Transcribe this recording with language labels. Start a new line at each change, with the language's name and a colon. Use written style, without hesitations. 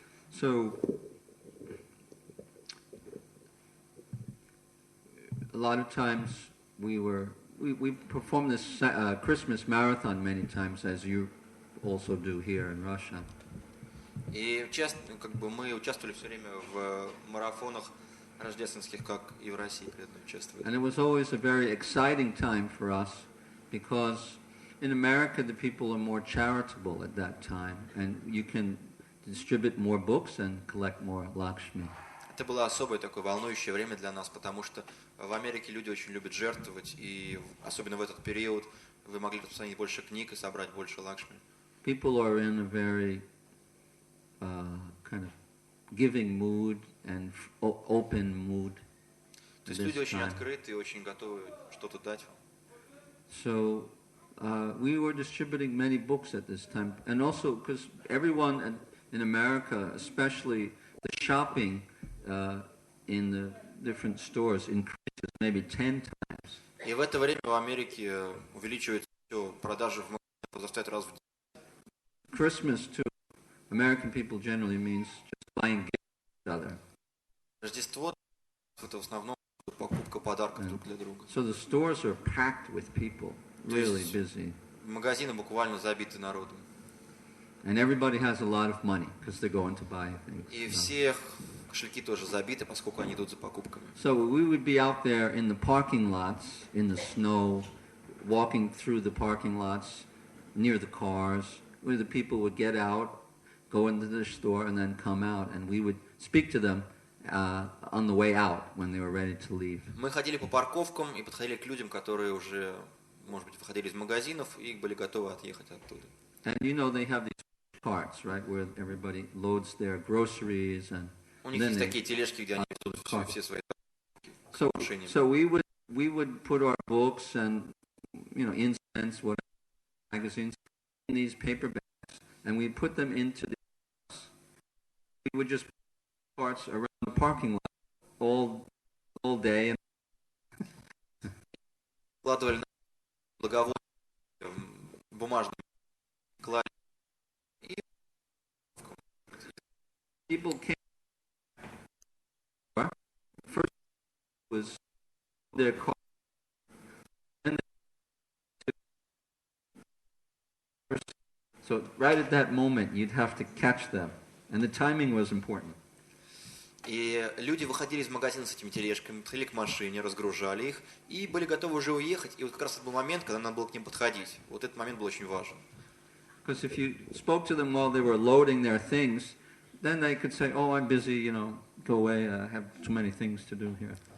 English: So a lot of times we performed this Christmas marathon many times, as you also do here in Russia.
Russian: И часто, мы участвовали все время в марафонах рождественских, как и в России преданно участвовали.
English: And it was always a very exciting time for us, because in America the people are more charitable at that time, and you can distribute more books and collect more Lakshmi.
Russian: Это было особое такое волнующее время для нас, потому что в Америке люди очень любят жертвовать, и особенно в этот период вы могли распространить больше книг и собрать больше лакшми.
English: People are in a very kind of giving mood and open mood.
Russian: То есть люди очень открыты и очень готовы что-то дать вам.
English: So we were distributing many books at this time, and also because everyone in America, especially the shopping in the different stores, increases maybe 10 times.
Russian: И в это время в Америке увеличивается все, продажи в магазинах возрастают раз в день.
English: Christmas to American people generally means just buying gifts to each other.
Russian: Рождество – это в основном покупка подарков друг для друга.
English: So the stores are packed with people, really busy.
Russian: Магазины буквально забиты народом.
English: And everybody has a lot of money because they're going to buy things.
Russian: И всех кошельки тоже забиты, поскольку они идут за покупками.
English: So we would be out there in the parking lots, in the snow, walking through the parking lots, near the cars, where the people would get out, go into the store, and then come out, and we would speak to them on the way out when they were ready to leave.
Russian: Мы ходили по парковкам и подходили к людям, которые уже, может быть, выходили из магазинов и были готовы отъехать оттуда.
English: And you know they have these carts, right, where everybody loads their groceries and.
Russian: У них есть такие тележки, где они везут все свои машины.
English: So we would put our books and incense, whatever, magazines in these paper bags, and we put them into the. We would just put parts around the parking lot all day.
Russian: Вкладывали благовоние в бумажные клали.
English: People came. First was their car, and so right at that moment you'd have to catch them, and the timing was important.
Russian: И люди выходили из магазина с этими тележками, подходили к машине, разгружали их и были готовы уже уехать. И вот как раз это был момент, когда надо было к ним подходить. Вот этот момент был очень важен.
English: Because if you spoke to them while they were loading their things, then they could say, "Oh, I'm busy, go away. I have too many things to do here."